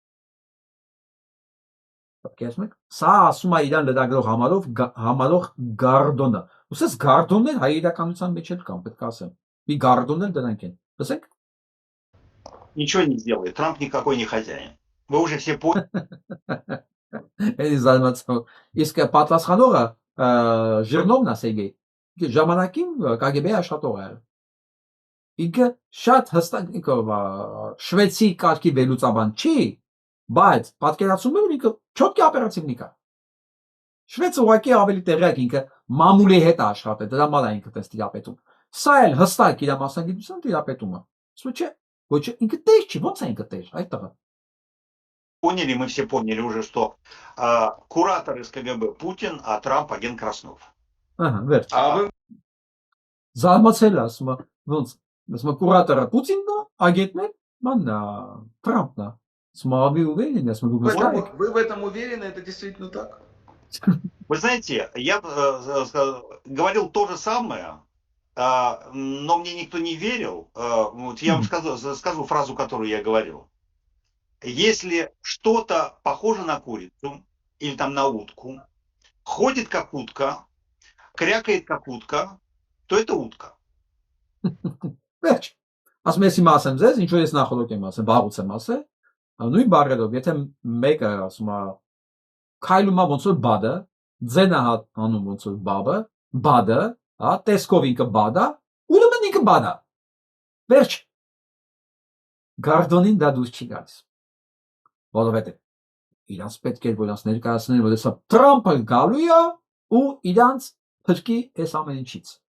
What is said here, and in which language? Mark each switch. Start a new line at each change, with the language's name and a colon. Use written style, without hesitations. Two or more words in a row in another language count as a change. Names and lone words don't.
Armenian: Սա ասում է իրան լրագրող համարող Գարդոնը։ Ուսես Գարդոններ հայ իրականության մեջ էլ կան, պետք է ասեմ։ Մի Գարդոններ դրանք են։ Լսեք։
Russian: Ничего не сделает. Трамп никакой не хозяин. Вы уже все поняли.
Armenian: Իսկ պատասխանողը Ժիրնովն է Սերգեյ։ Ժամանակին KGB աշխատող է։ Ինքը շատ հստակ շվեդցի կարգի վերլուծաբան չի, բայց պատկերացնում եմ ինքը չոտքի օպերատիվնիկ է։ Շվեդը ուղղակի ավելի տեղյակ ինքը մամուլի հետ է աշխատել, դրա համար է ինքը տես տիրապետում։ Սա էլ հստակ իր մասնագիտության տիրապետումը։ Սա չէ, ոչ ինքը տեղ չի, ո՞նց է ինքը տեղ, այդ տղա։
Russian: Поняли, мы все поняли уже, что куратор из КГБ Путин, а Трамп агент Краснов.
Armenian: Ահա, վերջ։ Զարմացել է, ասում է, ոնց Ասում կուրատորը Պուտինն է, ագետն է, մաննա, Թրամփն է։ Ասում
Russian: вы уверены,
Armenian: ասում
Russian: Вы в этом уверены, это действительно так? Вы знаете, я говорил то же самое, но мне никто не верил. Вот я вам скажу фразу, которую я говорил. Если что-то похоже на курицу или там на утку, ходит как утка, крякает как утка, то это утка.
Armenian: Վերջ։ Ասում ես իմ ասեմ ձեզ, ինչու ես նախորդ եմ ասեմ, վաղուց եմ ասել, նույն բառերով, եթե մեկը ասում է քայլում է ոնց որ բադը, ձենը հանում ոնց որ բադը, հա, տեսքով ինքը բադա, ուրեմն ինքը բադա։ Վերջ։ Գարդոնին դա դուրս չի գալիս։ Որովհետև իրանց պետք է որ իրանց ներկայացնեն, որ հեսա Թրամփը գալու է ու իրանց փրկի այս ամեն ինչից։